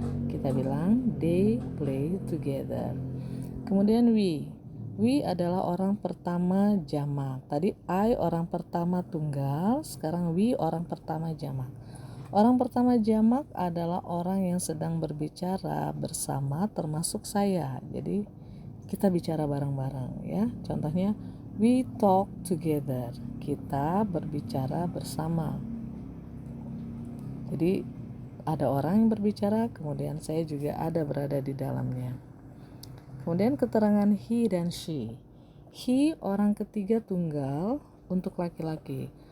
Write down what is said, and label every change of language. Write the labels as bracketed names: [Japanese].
[Indonesian] Kita bilang [English] they play together. [Indonesian] Kemudian we adalah orang pertama jamak. Tadi I orang pertama tunggal, sekarang we orang pertama jamak. Orang pertama jamak adalah orang yang sedang berbicara bersama termasuk saya. Jadi kita bicara bareng-bareng ya. Contohnya [English] we talk together. [Indonesian] Kita berbicara bersama. Jadi ada orang yang berbicara, kemudian saya juga ada berada di dalamnya. Kemudian keterangan he dan she. He orang ketiga tunggal untuk laki-laki.